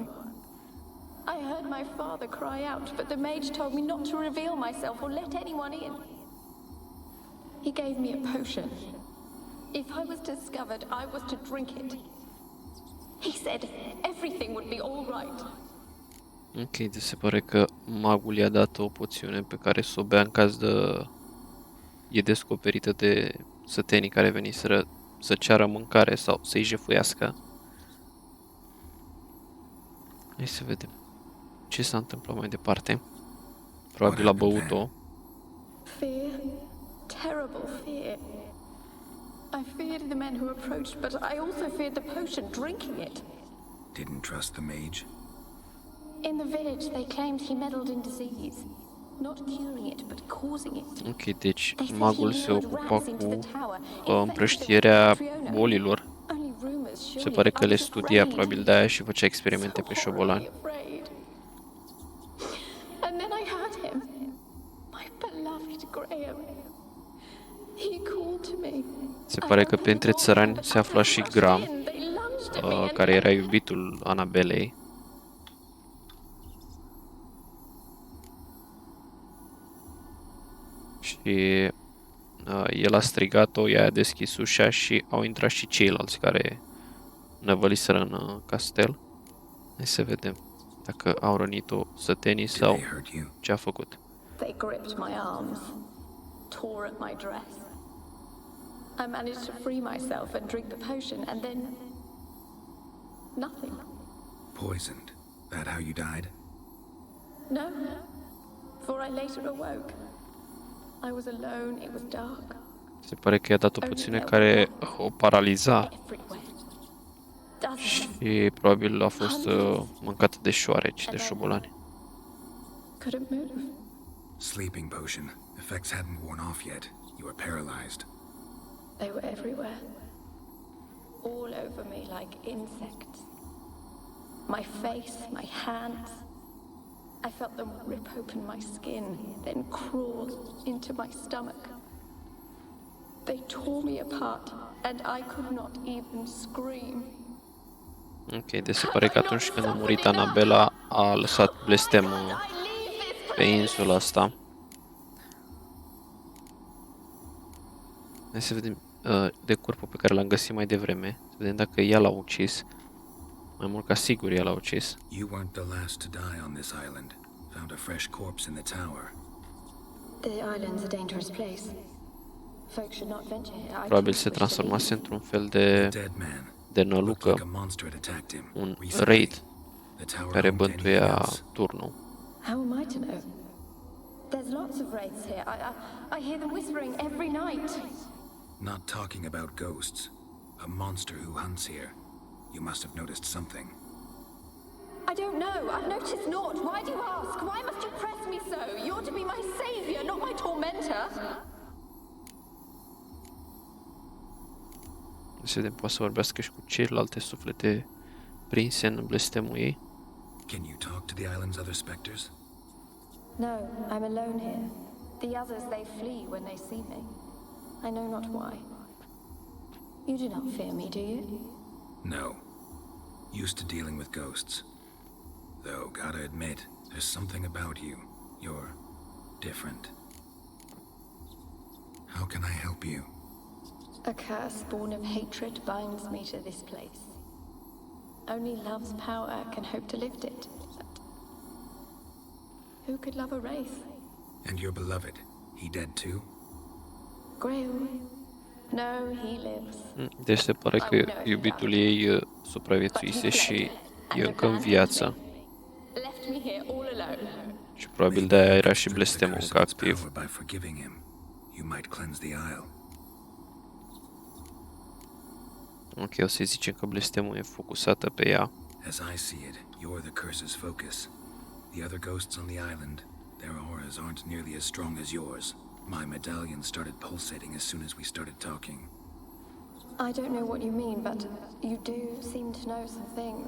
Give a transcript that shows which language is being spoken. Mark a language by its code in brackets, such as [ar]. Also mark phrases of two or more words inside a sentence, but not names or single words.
[en] I heard my father cry out, but the mage told me not to reveal myself or let anyone in. He gave me a potion. If I was discovered, I was to drink it. He said everything would be all right. [ro] Ok, deci se pare că magul i-a dat o poțiune pe care să o bea în caz de... e descoperită de sătenii care veniseră să ceară mâncare sau să-i jefuiască. Hai să vedem ce s-a întâmplat mai departe. Probabil a băut-o. [en] Fear, terrible fear. I feared the men who approached, but I also feared the potion, drinking it. Didn't trust the mage? In the village, they claimed he meddled in disease. Not curing it, but causing it. [ro] Ok, deci magul se ocupa cu împrăștierea bolilor. Se pare că le studia probabil de aia și făcea experimente pe șobolani. [en] And then I heard him. My beloved Graham. He called to me. [ro] Se pare că printre țărani se afla și Graham, care era iubitul Anabelei. Și el a strigat-o, ea a deschis ușa și au intrat și ceilalți care năvăliseră în castel. Hai să vedem dacă au rănit-o sătenii sau ce a făcut. [en] They gripped my arms, tore at my dress. I managed to free myself and drink the potion, and then nothing. Poisoned. That how you died? No, for I later awoke. I was alone, it was dark. [ro] Se pare că i-a dat o poțiune care o paraliza și probabil a fost mâncată de șoareci, de șobolani. [en] Couldn't move. Sleeping potion. Effects hadn't worn off yet. You were paralyzed. They were everywhere. All over me like insects. My face, my hands. I felt them rip open my skin, then crawl into my stomach. They tore me apart, and I could not even scream. [ro] Ok, deci se pare că atunci când a murit Anabela a lăsat blestemul pe insula asta. Hai să vedem de corpul pe care l-am găsit mai devreme. Să vedem dacă ea l-a ucis. Mai mult ca sigur ea l-a ucis. [en] You weren't the last to die on this island. Found a fresh corpse in the tower. The island's a dangerous place. Folk should not venture here. [ro] Probabil se transformase într-un fel de nălucă, un raid care bântuia turnul. [en] How am I to know? There's lots of wraiths here. I hear them whispering every night. Not talking about ghosts. A monster who hunts here. You must have noticed something. I don't know. I've noticed naught. Why do you ask? Why must you press me so? You're to be my savior, not my tormentor. [ro] Să vedem, poate să vorbească și cu celelalte suflete prinse în blestemul ei. [en] Can you talk to the island's other specters? No, I'm alone here. The others, they flee when they see me. I know not why. You do not fear me, do you? No. Used to dealing with ghosts. Though, gotta admit, there's something about you. You're different. How can I help you? A curse born of hatred binds me to this place. Only love's power can hope to lift it. But who could love a wraith? And your beloved, he dead too? Grail? No, he lives. [ro] Deci se pare că iubitul ei supraviețuise și e încă în viață. [en] Left me here all alone. [ro] Și probabil de-aia era și blestemul încă activ. Ok, o să-i zicem că blestemul e focusată pe ea. [en] As I see it, you're the curse's focus. The other ghosts on the island, their auras aren't nearly as strong as yours. My medallion started pulsating as soon as we started talking. I don't know what you mean, but you do seem to know some things.